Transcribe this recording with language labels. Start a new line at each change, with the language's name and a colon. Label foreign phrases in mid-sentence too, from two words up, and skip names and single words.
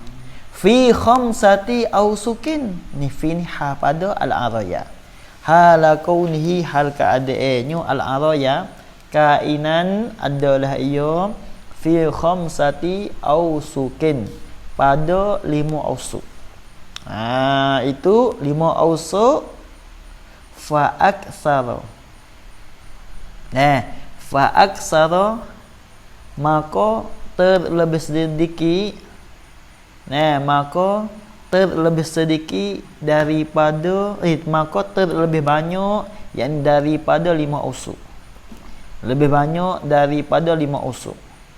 Arabic: في خمسة أوسق.
Malay: Ni fi ni pada al-araya.
Arabic: حال كونه
Malay: hal keadaannya
Arabic: العرايا كائنا
Malay: adalah ia
Arabic: في خمسة أوسق
Malay: pada 5 awsuq. Itu 5 awsuq
Arabic: فأكثر. فأكثر
Malay: maka terlebih sedikit. Maka terlebih sedikit daripada maka terlebih banyak yang daripada 5 awsuq. Lebih banyak daripada 5 awsuq.